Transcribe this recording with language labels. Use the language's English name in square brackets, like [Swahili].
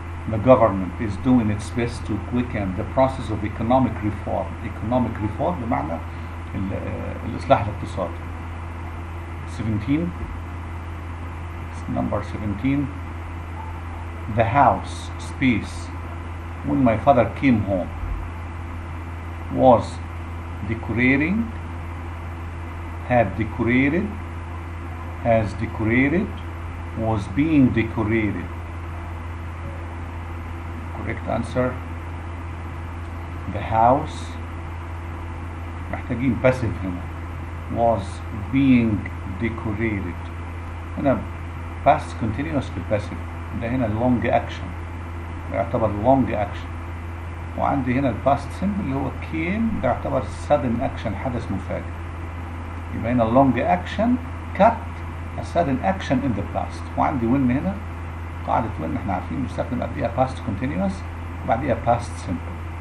[English] The government is doing its best to quicken the process of economic reform. [Arabic] بمعنى الإصلاح الاقتصادي. [English] 17. Number 17. The house space when my father came home was decorating, had decorated, has decorated, was being decorated. Correct answer. The house. [Arabic] محتاجين passive هنا. [English] Was being decorated. [Arabic] هنا past continuous بالpassive. ده هنا long action. يعتبر long action. وعندي هنا الباست simple اللي هو came، ده يعتبر sudden action، حدث مفاجئ. يبقى هنا [English] long action cut a sudden action in the past. [Arabic] وعندي when هنا قاعدة when احنا عارفين بنستخدم قبليها past continuous وبعديها past simple.